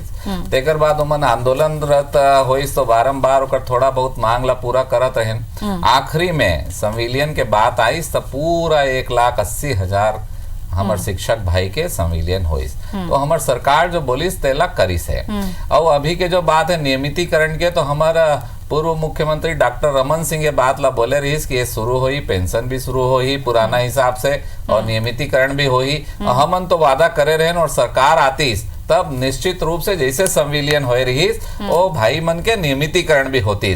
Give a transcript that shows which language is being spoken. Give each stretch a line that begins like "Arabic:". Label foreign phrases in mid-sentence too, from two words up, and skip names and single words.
Chhattisgarhi: तेकर बाद उमन आंदोलनरत होइस तो बारंबार ओकर थोड़ा बहुत मांग ला पूरा करत रहन। आखिरी में संविलियन के बात आईस तो पूरा 1,80,000 हमार शिक्षक भाई के संविलियन होइस, तो हमार सरकार जो बोलिस तेला करिस है। और अभी के जो बात है नियमितीकरण के, तो हमारा पूर्व मुख्यमंत्री डॉक्टर रमन सिंह ये बात ला बोले रही कि ये शुरू हुई, पेंशन भी शुरू हुई पुराना हिसाब से और नियमितीकरण भी हुई। हमन तो वादा करे रहे और सरकार आतीस तब निश्चित रूप से जैसे संविलियन हो रही वो भाई मन के नियमितीकरण भी होतीस।